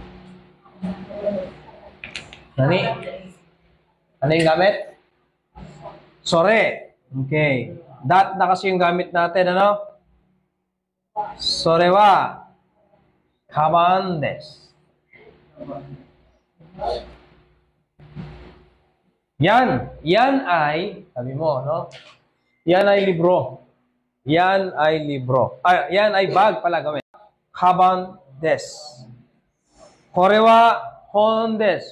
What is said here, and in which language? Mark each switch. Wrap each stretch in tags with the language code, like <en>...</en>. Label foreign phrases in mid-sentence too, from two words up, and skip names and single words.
<tl>Nani? Ano yung gamit?</tl> <ja>Sore. Okay.</ja> <tl>That na kasi yung gamit natin, ano?</tl> <ja>Sorewa. Kaban desu.</ja> <tl>Yan. Yan ay, sabi mo, no? Yan ay libro. Yan ay libro. Yan ay bag pala gawin.</tl> <ja>Kaban des. Korewa hon des.</ja>